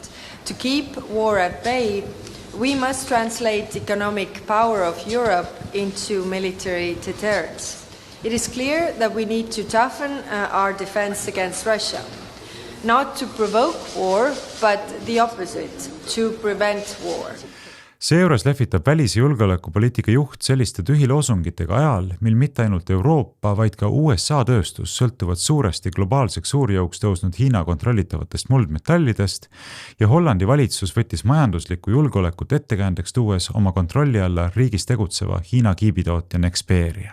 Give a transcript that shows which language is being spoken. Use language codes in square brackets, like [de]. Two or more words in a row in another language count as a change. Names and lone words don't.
[en] To keep war at bay, We must translate economic power of Europe into military deterrence. It is clear that we need to toughen our defense against Russia. Not to provoke war, but the opposite, to prevent war. [et] Seejuures lehvitab välis- ja julgeolekupoliitika juht selliste tühiloosungitega ajal, mil mitte ainult Euroopa, vaid ka USA tööstus sõltuvad suuresti globaalseks suurjõuks tõusnud Hiina kontrollitavatest muldmetallidest ja Hollandi valitsus võttis majanduslikku julgeolekut ettekäändeks tuues oma kontrolli alla riigis tegutseva Hiina kiibitootja Nexperia.